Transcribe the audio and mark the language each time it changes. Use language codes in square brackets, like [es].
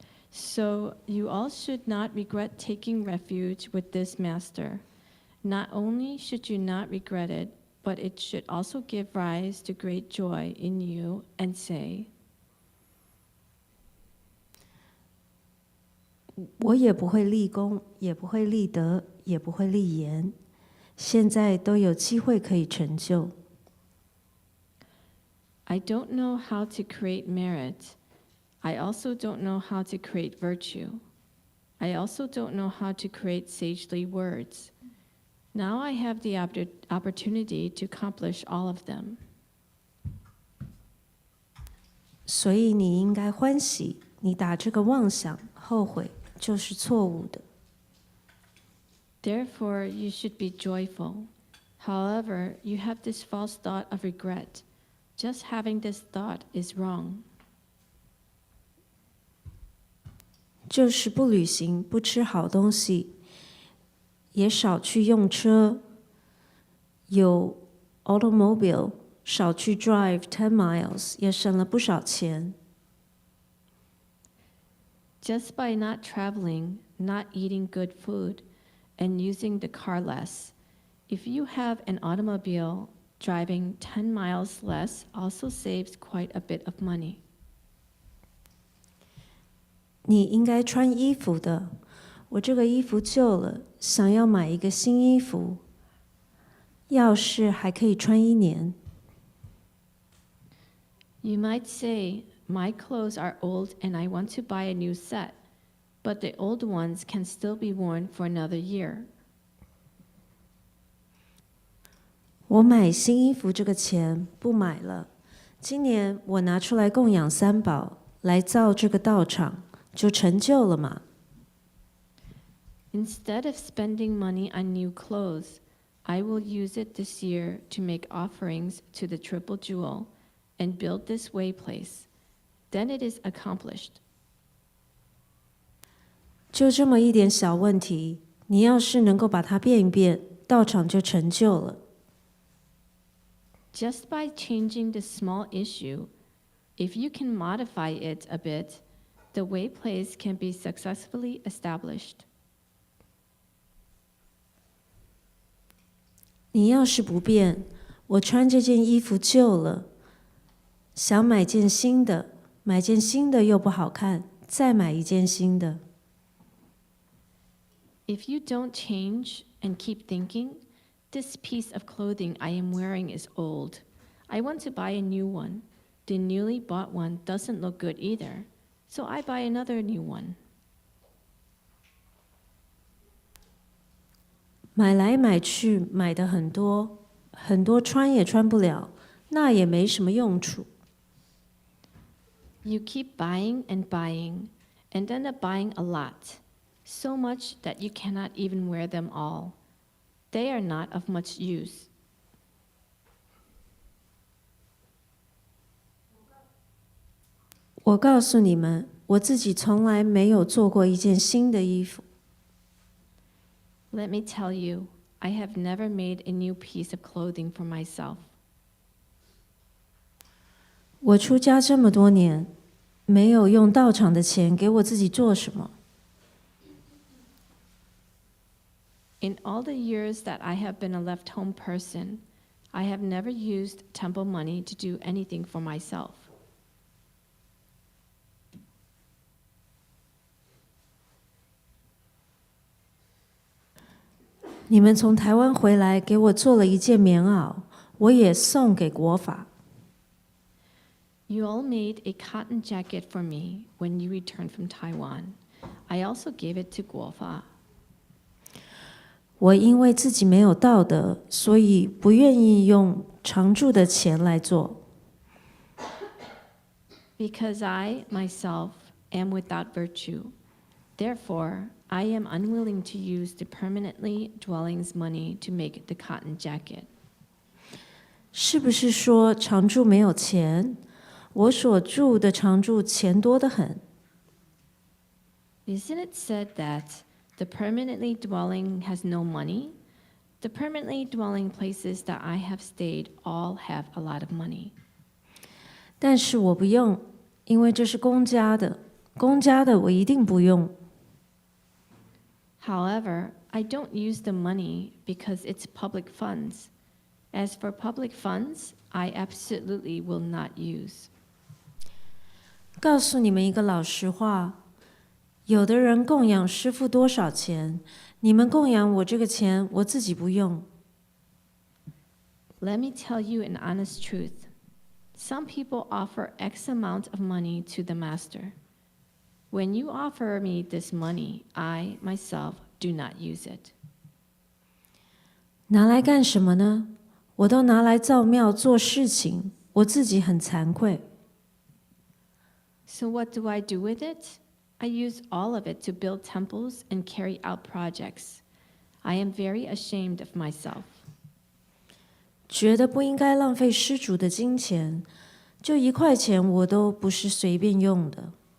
[en] So you all should not regret taking refuge with this master. Not only should you not regret it, but it should also give rise to great joy in you and say, [zh] 我也不会立功，也不会立德，也不会立言，现在都有机会可以成就。 [en] I don't know how to create merit. I also don't know how to create virtue. I also don't know how to create sagely words. Now I have the opportunity to accomplish all of them. [zh] 所以你应该欢喜，你打这个妄想，后悔就是错误的。 [en] Therefore, you should be joyful. However, you have this false thought of regret. Just having this thought is wrong. [zh] 就是不旅行，不吃好东西，也少去用车，有 automobile， 少去 [en] drive 10 miles， [zh] 也省了不少钱。 [en] Just by not traveling, not eating good food, and using the car less, if you have an automobile, driving 10 miles less also saves quite a bit of money. [zh] 你应该穿衣服的，我这个衣服旧了，想要买一个新衣服，要是还可以穿1年。 [en] You might say, my clothes are old and I want to buy a new set, but the old ones can still be worn for another year. [zh] 我买新衣服这个钱不买了，今年我拿出来供养三宝，来造这个道场，就成就了嘛。 [en] Instead of spending money on new clothes, I will use it this year to make offerings to the Triple Jewel and build this way place. Then it is accomplished. [zh] 就这么一点小问题，你要是能够把它变一变，道场就成就了。 [en] Just by changing this small issue, if you can modify it a bit, the way place can be successfully established. [zh] 你要是不变，我穿这件衣服旧了，想买件新的，买件新的又不好看，再买一件新的。 [en] If you don't change and keep thinking, this piece of clothing I am wearing is old. I want to buy a new one. The newly bought one doesn't look good either, so I buy another new one. [zh] 买来买去，买的很多，很多穿也穿不了，那也没什么用处。 [en] You keep buying and buying, and end up buying a lot, so much that you cannot even wear them all. They are not of much use. [zh] 我告诉你们，我自己从来没有做过一件新的衣服。 [en] Let me tell you, I have never made a new piece of clothing for myself. [zh] 我出家这么多年，没有用道场的钱给我自己做什么。 [en] In all the years that I have been a left-home person, I have never used temple money to do anything for myself. [zh] 你们从台湾回来，给我做了一件棉袄，我也送给国法。 [en] You all made a cotton jacket for me when you returned from Taiwan. I also gave it to Guofa. [zh] 我因为自己没有道德，所以不愿意用常住的钱来做。 [en] Because I, myself, am without virtue. Therefore, I am unwilling to use the permanently dwelling's money to make the cotton jacket. [zh] 是不是说常住没有钱？我所住的常住钱多得很。 [en] Isn't it said that the permanently dwelling has no money? The permanently dwelling places that I have stayed all have a lot of money. [zh] 但是我不用，因为这是公家的，公家的我一定不用。 [en] However, I don't use the money because it's public funds. As for public funds, I absolutely will not use. [zh] 告诉你们一个老实话，有的人供养师父多少钱，你们供养我这个钱，我自己不用。 [en] Let me tell you an honest truth. Some people offer X amount of money to the master. When you offer me this money, I, myself, do not use it. [zh] 拿来干什么呢？我都拿来造庙做事情，我自己很惭愧。 [en] So what do I do with it? I use all of it to build temples and carry out projects. I am very ashamed of myself. [zh] 觉得不应该浪费施主的金钱，就1块钱我都不是随便用的。